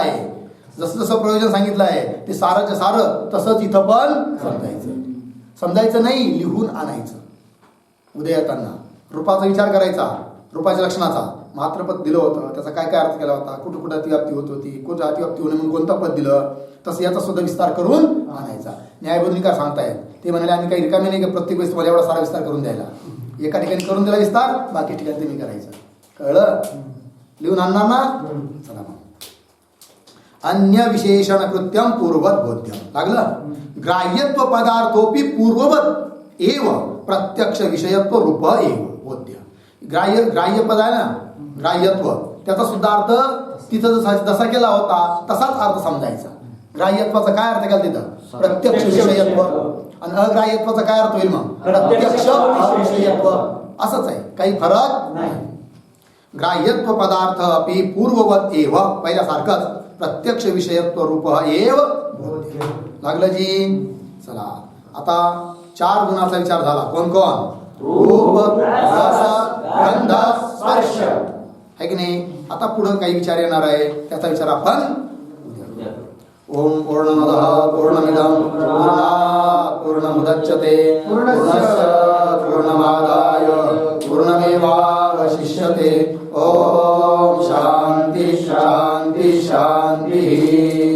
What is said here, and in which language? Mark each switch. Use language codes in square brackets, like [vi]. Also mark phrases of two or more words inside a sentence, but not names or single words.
[mr] आहे जसं जसं प्रयोजन सांगितलं आहे ते सारंच्या सारं तसंच इथं पण समजायचं नाही लिहून आणायचं उद्या येताना रूपाचा विचार करायचा रूपाच्या लक्षणाचा मात्रपद दिलं होतं त्याचा काय काय अर्थ केला होता कुठं कुठं अतिव्याप्ती होत होती कुठं अतिव्याप्ती होणे म्हणून कोणतं पद दिलं तसं याचा सुद्धा विस्तार करून आणायचा न्यायबोधिनी काय सांगतायत ते म्हणाले आम्ही काही रिकामे नाही की प्रत्येक वेळेस मला एवढा सारा विस्तार करून द्यायला एका ठिकाणी करून दिला विस्तार बाकी ठिकाणी ते मी करायचं कळलं लिहून आणणार ना चला मग [sa] अन्य विशेषण कृत्यम पूर्ववत बोध्यम लागलं ग्राह्यत्व पदार्थोपी पूर्ववत एव प्रत्यक्ष विषयत्व रूप एव बोध्य ग्राह्य [mr] पद आहे ना ग्राह्यत्व त्याचा सुद्धा अर्थ तिथं जसा केला होता तसाच अर्थ समजायचा ग्राह्यत्वाचा काय अर्थ केला तिथं प्रत्यक्ष विषयत्व आणि अग्राह्यत्वाचा काय अर्थ होईल मग प्रत्यक्ष अविषयत्व असंच आहे काही फरक नाही [sa] ग्राह्यत्व पदार्थ अपि पूर्ववत एव [mr] पहिल्यासारखंच [sa] प्रत्यक्ष विषयत्व रूप एव [mr] लागलं जी चला आता 4 गुणाचा विचार झाला कोण कोण रूप रस गंध स्पर्श है की नाही आता पुढे काही विचार येणार आहे त्याचा विचार आपण [sa] ओम पूर्णमदः पूर्णमिदं पूर्णात् पूर्णमुदच्यते पूर्णस्य पूर्णमादाय पूर्णमेवावशिष्यते ओम शांति शांति शांति